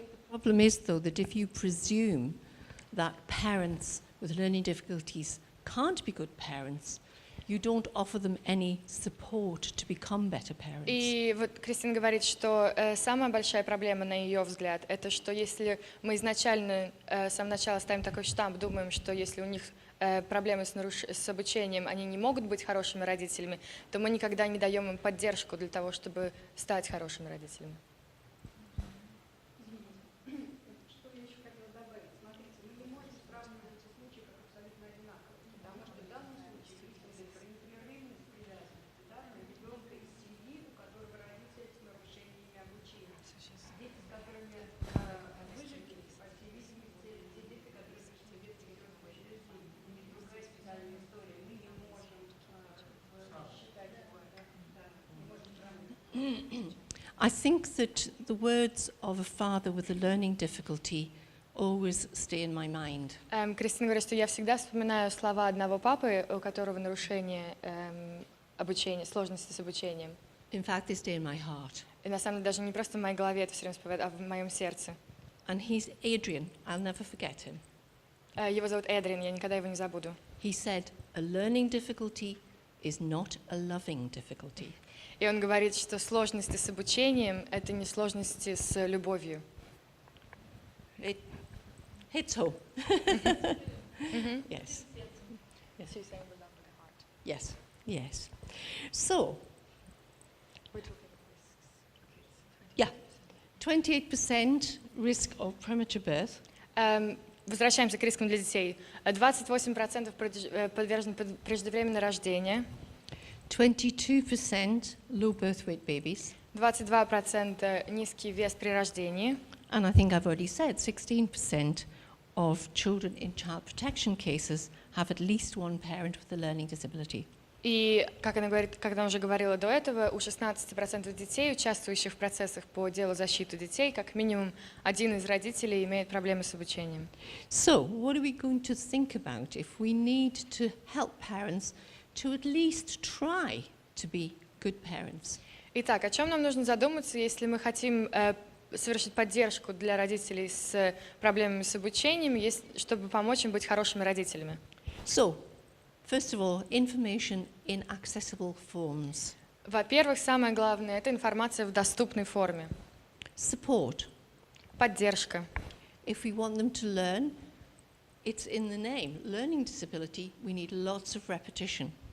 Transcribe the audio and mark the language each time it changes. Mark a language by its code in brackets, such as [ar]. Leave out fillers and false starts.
[en] Problem is, though, that if you presume that parents with learning difficulties can't be good parents, you don't offer them any support to become better parents. [ru] И вот Кристин говорит, что самая большая проблема, на ее взгляд, это что если мы изначально с самого начала ставим такой штамп, думаем, что если у них проблемы с обучением, они не могут быть хорошими родителями, то мы никогда не даем им поддержку для того, чтобы стать хорошими родителями. Что я еще хотела добавить? Смотрите, мы не можем сравнивать эти случаи как абсолютно одинаковые, потому что в данном случае речь идет про непрерывность привязанности, да, на ребенка из семьи, у которого родители с нарушениями обучения. Дети, с которыми выжили, по всей видимости, те дети, которые пришли в детские учреждения, у них другая специальная история, мы не можем считать его, да, не можем сравнивать. [en] I think that the words of a father with a learning difficulty always stay in my mind. [ru] Кристина говорит, что я всегда вспоминаю слова одного папы, у которого нарушение обучения, сложности с обучением. [en] In fact, they stay in my heart. [ru] И на самом деле даже не просто в моей голове это все время всплывает, а в моем сердце. [en] And he's Adrian. I'll never forget him. [ru] Его зовут Эдриан, я никогда его не забуду. [en] He said, a learning difficulty is not a loving difficulty. [ru] И он говорит, что сложности с обучением — это не сложности с любовью. [en] It hits home. Yes. Yes. Yes. So, yeah, 28% risk of premature birth. [ru] Возвращаемся к рискам для детей. 28% подвержены преждевременное рождение. [en] 22% low birth weight babies. [ru] 22% низкий вес при рождении. [en] And I think I've already said 16% of children in child protection cases have at least one parent with a learning disability. [ru] И, как она говорит, когда она уже говорила до этого, у 16% детей, участвующих в процессах по делу защиты детей, как минимум один из родителей имеет проблемы с обучением. [en] So, what are we going to think about if we need to help parents to at least try to be good parents? [ru] Итак, о чем нам нужно задуматься, если мы хотим совершить поддержку для родителей с проблемами с обучением, чтобы помочь им быть хорошими родителями? [en] So, first of all, information in accessible forms. [ru] Во-первых, самое главное — это информация в доступной форме. [en] Support. [ru] Поддержка. [en] If we want them to learn, it's in the name. Learning disability, we need lots of repetition.